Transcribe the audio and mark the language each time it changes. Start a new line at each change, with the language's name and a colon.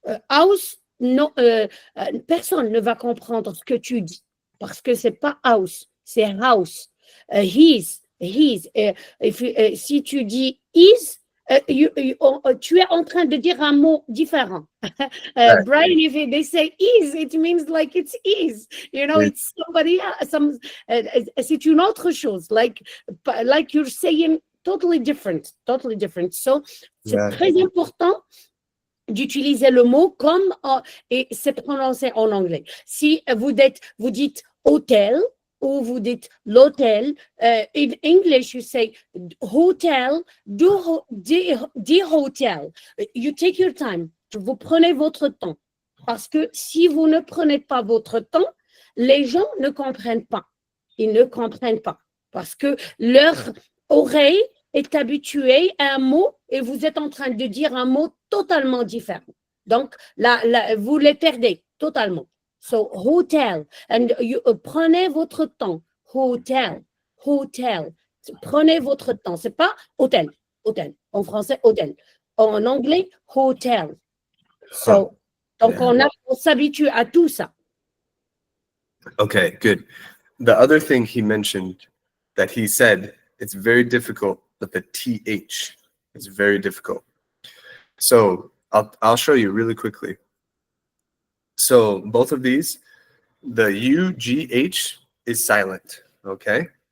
French: House, non, personne ne va comprendre ce que tu dis parce que c'est pas house, c'est house. His. Si tu dis is, tu es en train de dire un mot différent.
English: Bryan, if they say is, it means like it's is. You know, it's somebody else. C'est une autre chose. Like you're saying totally different.
French: So, c'est très important d'utiliser le mot comme et c'est prononcé en anglais.
English: Si vous dites hôtel ou vous dites l'hôtel, in English you say hotel, the hotel. You take your time.
French: Vous prenez votre temps. Parce que si vous ne prenez pas votre temps, les gens ne comprennent pas. Ils ne comprennent pas. Parce que leur oreille est habituée à un mot et vous êtes en train de dire un mot totalement différent. Donc, vous les perdez totalement. So, hotel. And prenez votre temps. Hotel. Prenez votre temps. C'est pas hôtel. En français, hôtel. En anglais, hotel. So, donc, on s'habitue à tout ça.
English: Okay, good. The other thing he mentioned that he said, it's very difficult, but the TH is very difficult. So I'll show you really quickly. So both of these, the UGH is silent, okay?